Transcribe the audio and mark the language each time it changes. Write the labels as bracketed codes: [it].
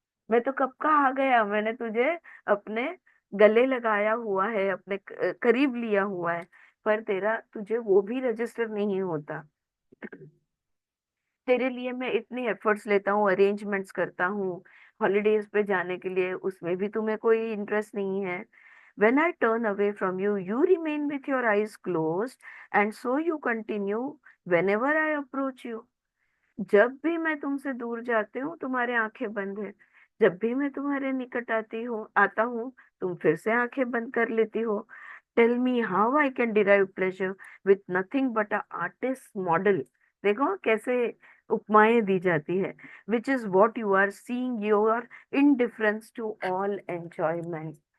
[hi] मैं तो कब का आ गया, मैंने तुझे अपने गले लगाया हुआ है, अपने करीब लिया हुआ है, पर तेरा तुझे वो भी रजिस्टर नहीं होता। तेरे लिए मैं इतनी एफर्ट्स लेता हूँ, अरेंजमेंट्स करता हूँ हॉलीडेज पे जाने के लिए, उसमें भी तुम्हें कोई इंटरेस्ट नहीं है। [en] When I turn away from you, you remain with your eyes closed, and so you continue whenever I approach you. [hi] जब भी मैं तुमसे दूर जाती हूँ तुम्हारे आंखें बंद है, जब भी मैं तुम्हारे निकट आता हूँ तुम फिर से आंखें बंद कर लेती हो। [en] Tell me how I can derive pleasure with nothing but a artist model. [hi] देखो कैसे उपमाएं दी जाती है। [en] Which is what you are seeing your indifference to all enjoyment.